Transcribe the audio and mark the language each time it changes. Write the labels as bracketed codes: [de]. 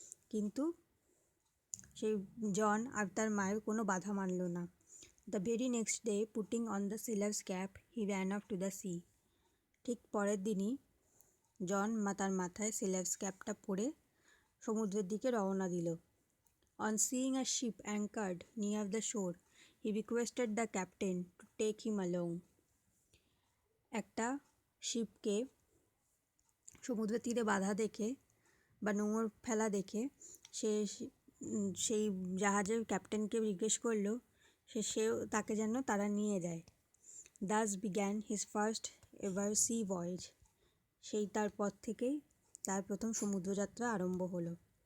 [bn] কিন্তু সেই জন আর তার মায়ের কোনো বাধা মানল না। [en] The very next day, putting on the sailor's cap, he ran off to the sea. [bn] ঠিক পরের দিনই জন তার মাথায় সেলার্স ক্যাপটা পরে সমুদ্রের দিকে রওনা দিল। [en] On seeing a ship anchored near the shore, he requested the captain to take him along. [bn] একটা শিপকে সমুদ্রের তীরে বাধা দেখে বা নোঙর ফেলা দেখে সে সেই জাহাজের ক্যাপ্টেনকে জিজ্ঞেস করলো সেও তাকে যেন তারা নিয়ে যায়। [en] Thus began his first ever sea voyage. [bn] সেই তারপর থেকেই তার প্রথম সমুদ্রযাত্রা আরম্ভ হলো।